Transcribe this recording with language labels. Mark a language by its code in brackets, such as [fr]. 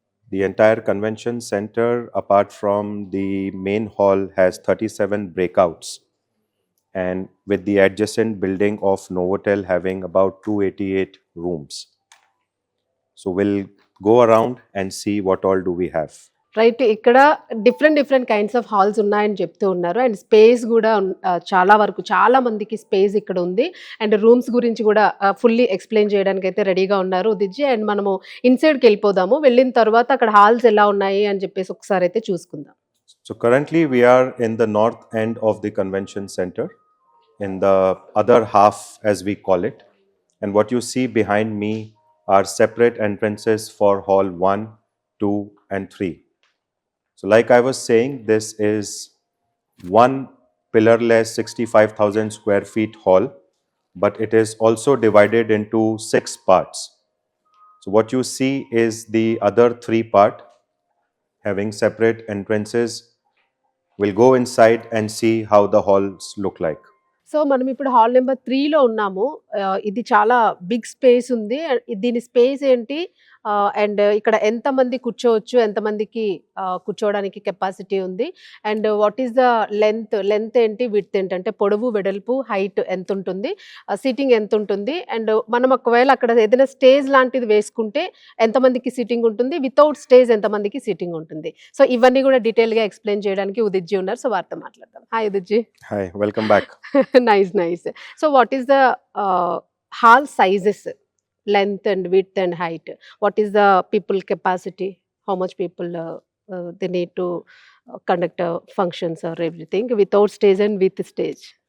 [en] The entire convention center, apart from the main hall, has 37 breakouts, and with the adjacent building of Novotel having about 288 rooms. So we'll go around and see what all do we have. [te] Right. ఇక్కడ different kinds of halls ఉన్నాయని చెప్తూ ఉన్నారు. And space కూడా చాలా వరకు చాలా మందికి space ఇక్కడ ఉంది. అండ్ రూమ్స్ గురించి కూడా ఫుల్లీ ఎక్స్ప్లెయిన్ చేయడానికి అయితే రెడీగా ఉన్నారు ఉదిత్ జీ. అండ్ మనము ఇన్సైడ్కి వెళ్ళిపోదాము. వెళ్ళిన తర్వాత అక్కడ హాల్స్ ఎలా ఉన్నాయి అని చెప్పేసి ఒకసారి అయితే చూసుకుందాం. [en] So currently we are in the north end of the convention center, in the other half as we call it. And what you see behind me are separate entrances for hall 1, 2 and 3. So like I was saying, this is one pillarless 65,000 square feet hall, but it is also divided into 6 parts. So what you see is the other 3 part having separate entrances. We'll go inside and see how the halls look like. [te] So మనం ఇప్పుడు hall number 3లో ఉన్నాము. ఇది చాలా big space ఉంది. దీని space ఏంటి, and ఇక్కడ ఎంతమంది కూర్చోవచ్చు, ఎంతమందికి కూర్చోవడానికి కెపాసిటీ ఉంది, and [en] what is the length [te] ఏంటి, విడ్త్ ఏంటంటే పొడవు, వెడల్పు, హైట్ ఎంత ఉంటుంది, సీటింగ్ ఎంత ఉంటుంది, అండ్ మనం ఒకవేళ అక్కడ ఏదైనా స్టేజ్ లాంటిది వేసుకుంటే ఎంతమందికి సీటింగ్ ఉంటుంది, వితౌట్ స్టేజ్ ఎంతమందికి సీటింగ్ ఉంటుంది. సో ఇవన్నీ కూడా డీటెయిల్గా ఎక్స్ప్లెయిన్ చేయడానికి ఉదిత్ జీ ఉన్నారు. సో వారితో మాట్లాడదాం. Hi Udit G. [en] Hi, welcome back. Nice. So what is the hall sizes, length and width and height? What is the people capacity? How much people they need to conduct functions or everything without stage and with stage?